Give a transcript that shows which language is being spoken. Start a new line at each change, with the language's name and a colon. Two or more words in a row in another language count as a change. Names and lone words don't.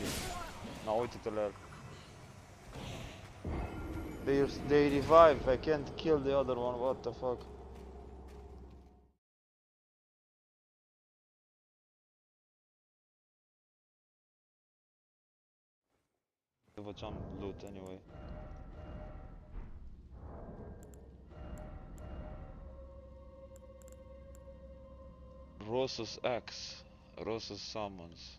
Romanian: Na, uite-te la el.
English: They revive, I can't kill the other one, what the fuck.
Romanian: Eu făceam
English: loot anyway.
Romanian: Rosa's Axe, Rosa's Summons.